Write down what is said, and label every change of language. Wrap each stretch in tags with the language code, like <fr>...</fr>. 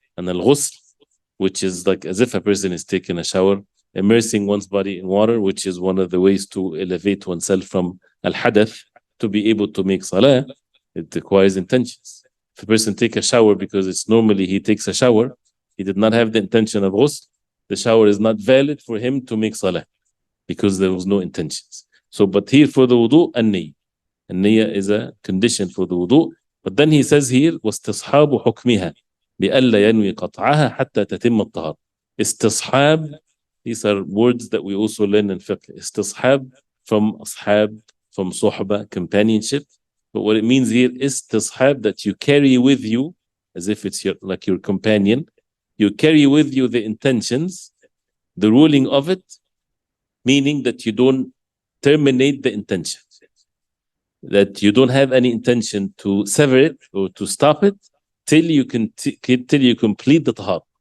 <en>And al-ghusl, which is like as if a person is taking a shower, immersing one's body in water, which is one of the ways to elevate oneself from al-hadath to be able to make salah. It requires intentions. If a person take a shower because it's normally he takes a shower, he did not have the intention of ghusl, the shower is not valid for him to make salah because there was no intentions. So, but here for the wudu, an-niyyah. An-niyyah is a condition for the wudu. But then he says here,</en> <ar>وَاسْتِصْحَابُ حُكْمِهَا بِأَلَّا يَنْوِي قَطْعَهَا حَتَّى تَتِمَّ الطَّهَارَةُ.</ar> <en>Istishab, these are words that we also learn in fiqh. Istishab from ashab, from sohbah, companionship. But what it means here is istishab, that you carry with you, as if it's like your companion, you carry with you the intentions, the ruling of it, meaning that you don't terminate the intention, that you don't have any intention to sever it or to stop it till you till you complete the tahar.</en>